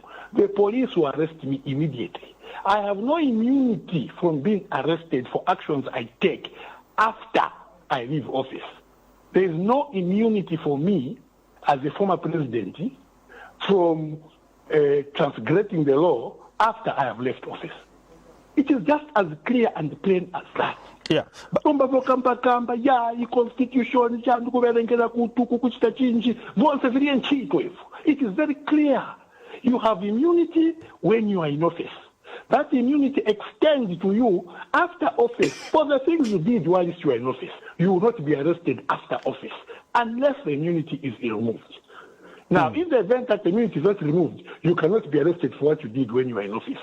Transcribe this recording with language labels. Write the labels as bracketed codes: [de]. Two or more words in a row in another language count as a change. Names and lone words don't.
[en] The police will arrest me immediately. I have no immunity from being arrested for actions I take after I leave office. There is no immunity for me as a former president from transgressing the law after I have left office. It is just as clear and plain as that. Yeah. [tum] Kamba ya constitution chandu kuverengera kutuku kuchita chinji vonse viri nchito ifu. [en] It is very clear. You have immunity when you are in office. That immunity extends to you after office for the things you did while you were in office. You will not be arrested after office unless the immunity is removed. Now, in the event that the immunity is not removed, you cannot be arrested for what you did when you were in office.